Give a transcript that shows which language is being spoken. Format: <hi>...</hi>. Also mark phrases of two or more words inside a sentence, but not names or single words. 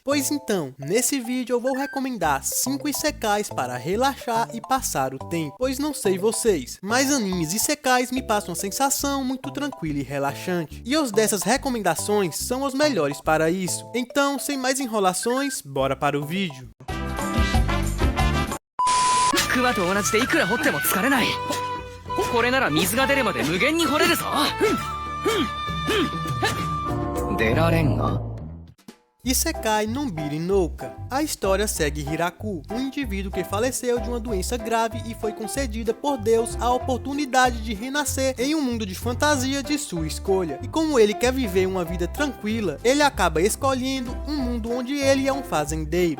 <pt>Pois então, nesse vídeo eu vou recomendar 5 isekais para relaxar e passar o tempo. Pois não sei vocês, mas animes isekais me passam uma sensação muito tranquila e relaxante. E os dessas recomendações são os melhores para isso. Então, sem mais enrolações, bora para o vídeo.</pt> <ja>桑と同じでいくら掘っても疲れない。これなら水が出るまで無限に掘れるぞ。出られんが</ja> <pt>Isekai Nonbiri Nouka. A história segue Hiraku, um indivíduo que faleceu de uma doença grave e foi concedida por Deus a oportunidade de renascer em um mundo de fantasia de sua escolha. E como ele quer viver uma vida tranquila, ele acaba escolhendo um mundo onde ele é um fazendeiro.</pt>